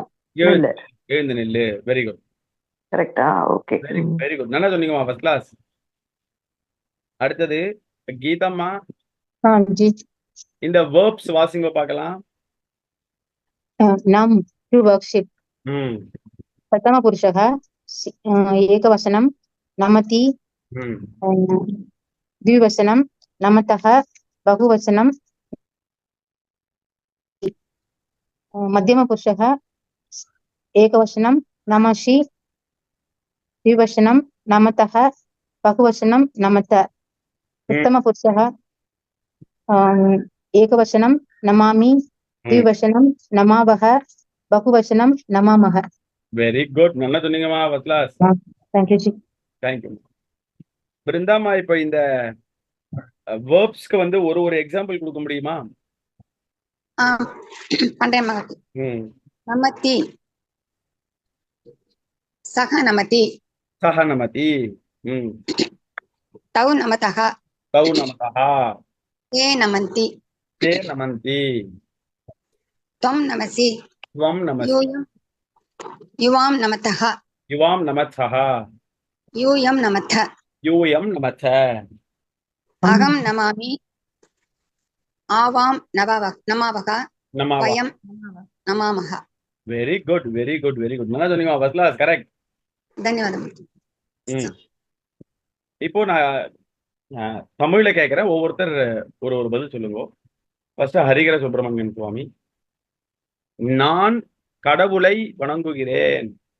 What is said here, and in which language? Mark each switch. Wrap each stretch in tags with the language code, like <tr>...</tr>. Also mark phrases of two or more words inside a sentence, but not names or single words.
<ta>எழுந்து நில்லு.</ta> <en>very good.</en> <ta>கரெக்டா? ஓகே.</ta> <en>very good.</en> <ta>நல்லா சொன்னீங்கம்மா,</ta> <en>first class.</en> <ta>அடுத்தது கீதம்மா. இந்த வெர்ப்ஸ் வாசிங்க பார்க்கலாம்.</ta> <en>நம் to worship.</en> <sa>प्रथम पुरुषः एकवचनं नमति, द्विवचनं नमतः, बहुवचनं मध्यम पुरुषः एकवचनं नमसि, द्विवचनं नमतः, बहुवचनं नमत. उत्तम पुरुषः एकवचनं नमामि, द्विवचनं नमावः, बहुवचनं नमामः.</sa> <en>very good.</en> <ta>நல்லா சொன்னீங்கம்மா,</ta> <en>first class. thank you ji. thank you.</en> <ta>பிருந்தாமா, இப்போ இந்த வெர்ப்ஸ்க்கு வந்து ஒரு எக்ஸாம்பிள் கொடுக்க முடியுமா? பண்றேன் மகதி.</ta> <sa>नमति, सः नमति, तौ नमतः, ते नमन्ति, त्वं नमसि, युवां नमतः, यूयं नमत, अहं नमामि, आवां नमावः, नमावा. वयं नमामः.</sa> <en>very good, very good, very good.</en> <ta>நல்லா சொன்னீங்க.</ta> <en>first class,</en> <ta>கரெக்ட். தன்யவாதம். இப்போ நான் தமிழ்ல கேட்கிறேன். ஒவ்வொருத்தர் ஒரு ஒரு பதில் சொல்லுங்க. ஃபர்ஸ்ட் ஹரிகர சுப்பிரமணியன் சுவாமி. நான் கடவுளை வணங்குகிறேன்.</ta>